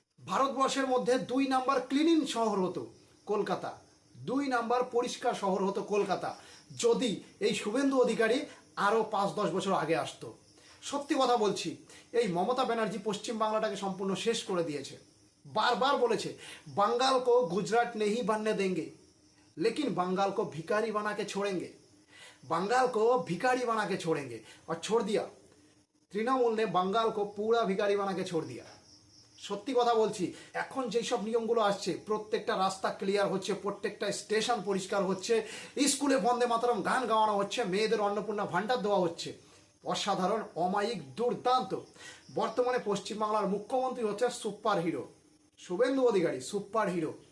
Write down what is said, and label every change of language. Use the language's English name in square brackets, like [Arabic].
[Bangla] ভারতবর্ষের মধ্যে 2 number cleaning শহর হতো কলকাতা, 2 নাম্বার পরিষ্কার শহর হতো কলকাতা, যদি এই শুভেন্দু অধিকারী আরও 5-10 বছর আগে আসতো। সত্যি কথা বলছি, এই মমতা ব্যানার্জি পশ্চিম বাংলাটাকে সম্পূর্ণ শেষ করে দিয়েছে। বারবার বলেছে [Hindi] बंगाल को गुजरात नहीं बनने देंगे, लेकिन बंगाल को भिखारी बना के छोड़ेंगे, बंगाल को भिखारी बना के छोड़ेंगे। और छोड़ दिया, তৃণমূল ने बंगाल को पूरा भिखारी बना के छोड़ दिया। [Bangla] সত্যি কথা বলছি, এখন যেই সব নিয়মগুলো আসছে, প্রত্যেকটা রাস্তা ক্লিয়ার হচ্ছে, প্রত্যেকটা স্টেশন পরিষ্কার হচ্ছে, স্কুলে বন্দে মাতরম গান গাওয়ানো হচ্ছে, মেয়েদের অন্নপূর্ণা ভাণ্ডার দেওয়া হচ্ছে, অসাধারণ, অমায়িক, দুর্দান্ত। বর্তমানে পশ্চিমবাংলার মুখ্যমন্ত্রী হচ্ছে super hero Suvendu Adhikari, super hero.